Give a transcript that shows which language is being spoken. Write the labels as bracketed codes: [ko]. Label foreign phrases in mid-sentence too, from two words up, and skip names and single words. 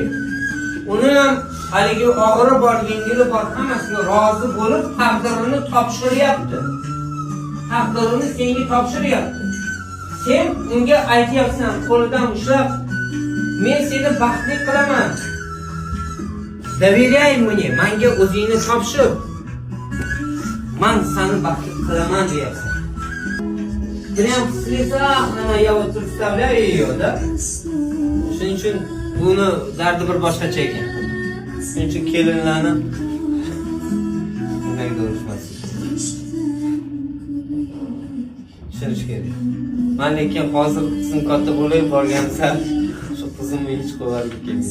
[uz] Uni ham haligi og'iri bor, yengili bor, hammasiga rozi bo'lib taqdirini topshiryapti. Taqdirini senga topshiryapti. Sen unga aytyapsan, qo'lidan ushlab, men seni baxtli qilaman. [ru] Доверяй мне, [uz] menga o'zingni topshir. Men seni baxtli qilaman deyapsan. [ru] Прям в слезах я вот представляю ее, да? [uz] Shuning uchun buni dardi bir boshqacha ekan. Shuning uchun kelinlarni bunday ko'rishmaslik. Tushunish kerak. Men lekin hozir qizim katta bo'lib borgansa, shu qizimni hech qo'yarga kelmaydi.